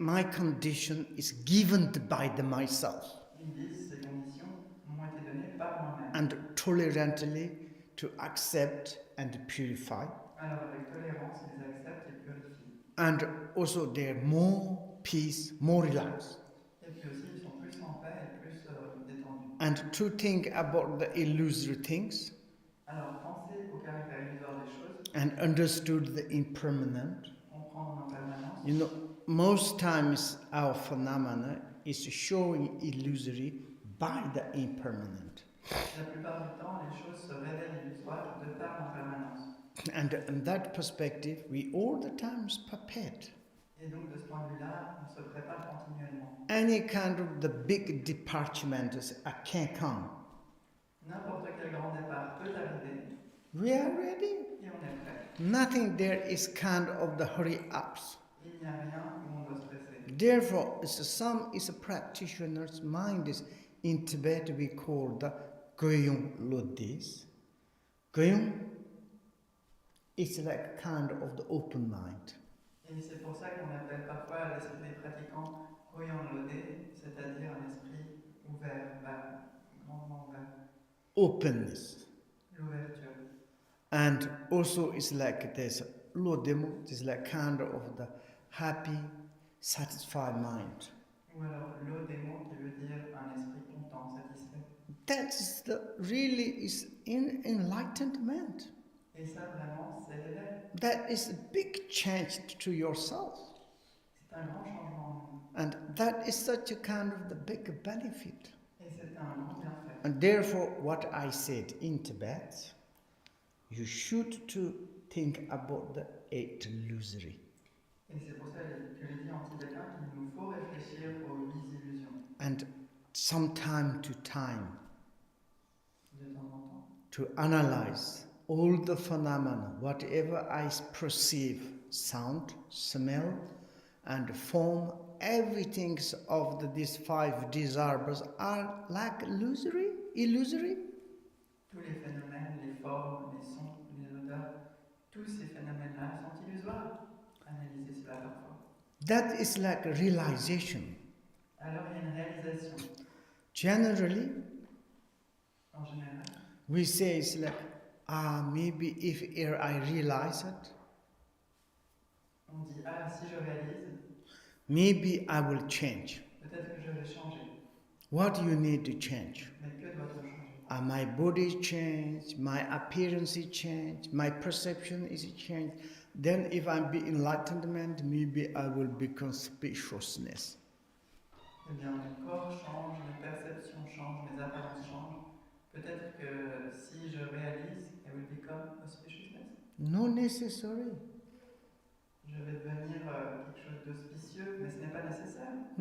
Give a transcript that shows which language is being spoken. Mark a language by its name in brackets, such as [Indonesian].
[English] My condition is given by myself, [French] Ils disent ces conditions m'ont été données par moi-même. [English] and tolerantly to accept and purify. [French] Alors avec tolérance, ils acceptent et purifient. [English] And also they're more peace, more relaxed. [French] Et puis aussi, ils sont plus en paix et plus détendus. [English] And to think about the illusory things [French] Alors pensez au caractère illusoire des choses, [English] and understood the impermanent. [French] comprendre l'impermanence. [English] You know, most times our phenomena is showing illusory by the impermanent. [French] La plupart du temps, les choses se révèlent illusoires de par l'impermanence. [English] And in that perspective, we all the times prepared. [French] Et donc, de ce point de vue-là, on se prépare continuellement. [English] Any kind of the big departments can come. [French] N'importe quel grand départ peut arriver [English] We are ready. [French] et on est prêt. [English] Nothing there is kind of the hurry ups. [French] Il n'y a rien où on doit se presser. [English] Therefore, some is a practitioner's mind is in Tibet we call the Goyong Lodis. Goyong is like kind of the open mind. [French] Et c'est pour ça qu'on appelle parfois l'esprit des pratiquants Orgyen lodé, c'est-à-dire un esprit ouvert, grandement ouvert. [English] Openness. [French] L'ouverture. [English] And also it's like there's Lodemo, it's like kind of the happy, satisfied mind. [French] Ou alors l'odémo qui veut dire un esprit content, satisfait. [English] That's the really is enlightenment. [French] Et ça vraiment, c'est l'éveil. [English] That is a big change to yourself. [French] C'est un grand changement en nous. [English] And that is such a kind of the big benefit. [French] Et c'est un grand bienfait. [English] And therefore, what I said in Tibet, you should to think about the eight illusory. [French] Et c'est pour ça que j'ai dit en tibétain qu'il nous faut réfléchir aux 8 illusions. [English] And some time to time, [French] De temps en temps. [English] to analyze all the phenomena, whatever I perceive, sound, smell, and form, everything of these five desires are like illusory. [French] Tous les phénomènes, les formes, les sons, les odeurs, tous ces phénomènes-là sont illusoires. Analysez cela parfois. [English] That is like a realization. [French] Alors il y a une réalisation. [English] Generally, [French] En général, [English] we say it's like, maybe if I realize it, [French] on dit si je réalise, [English] maybe I will change. [French] peut-être que je vais changer. [English] What do you need to change? [French] Mais que doit-on changer? [English] My body change, my appearance is change, my perception is changed. Then if I'm be enlightenment, maybe I will become spaciousness. [French] Eh bien, mon corps change, mes perceptions changent, mes apparences changent. Peut-être que si je réalise, [English] I will become auspiciousness. No necessary. [French] Je vais devenir quelque chose d'auspicieux, mais ce n'est pas nécessaire.